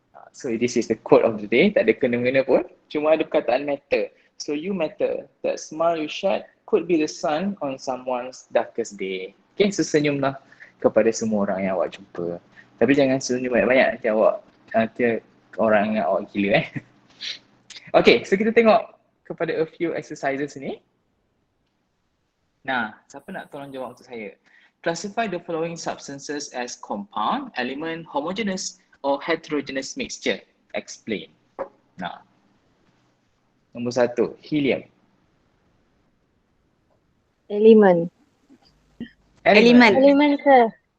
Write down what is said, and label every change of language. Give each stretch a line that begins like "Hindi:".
English: So this is the quote of the day.
Malay: Tak ada kena-mengena pun. Cuma ada perkataan matter.
English: So you matter. That smile you shed could be the sun on someone's darkest day.
Malay: Okay, so senyumlah kepada semua orang yang awak jumpa. Tapi jangan senyum banyak-banyak. Nanti orang yang awak gila. Okay, so kita tengok kepada a few exercises ni. Nah, siapa nak tolong jawab untuk saya?
English: Classify the following substances as compound, element, homogeneous or heterogeneous mixture. Explain.
Malay: Nah, nombor 1, helium.
English: Element, sir.